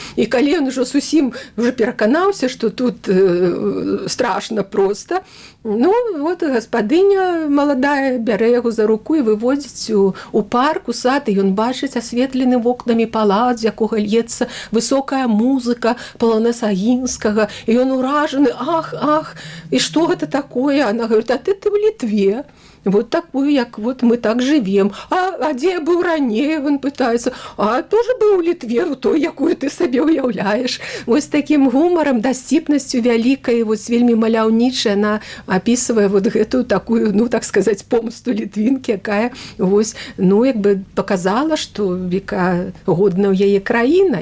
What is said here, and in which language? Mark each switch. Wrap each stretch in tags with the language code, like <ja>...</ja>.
<be>І калі ён ужо зусім пераканаўся, што тут страшна проста, ну, вот гаспадыня маладая бярэ яго за руку і выводзіць у парк, у сад, і ён бачыць асветлены вокнамі палац, з якога льецца высокая музыка Полонеза Агінскага, і ён уражаны, ах, і што гэта такое?</be> <ru>Она говорит, а ты в Літве. Вот такую, як вот мы так живем.</ru> <be>А дзе я быў раней? Он пытаецца. А тоже быў у Літве, у той, якую ты сабе ўяўляеш. Вось таким гумаром, дасціпнасцю вялікай, вот вельмі маляўнічай, она описывае вот гэтую такую, ну,</be> <ru>так сказать,</ru> <be>помсту літвінкі, якая вось, ну, як бы показала, што века годна ў яе краіна.</be>